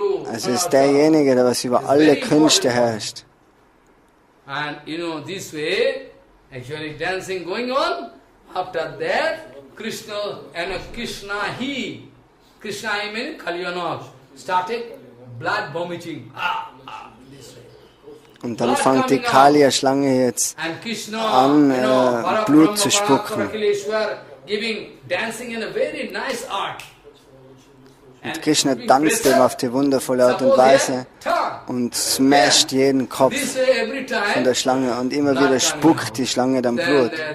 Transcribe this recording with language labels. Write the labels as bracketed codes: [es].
[de] Also ist derjenige, der was über alle Künste herrscht. [en] And you know, this way, actually dancing going on. After that, Krishna he means Kaliya started blood vomiting. [de] Und dann fängt die Kaliya-Schlange jetzt an, Blut zu spucken. Und Krishna tanzt ihm auf die wundervolle Art und Weise und smasht jeden Kopf von der Schlange und immer wieder spuckt die Schlange dann Blut.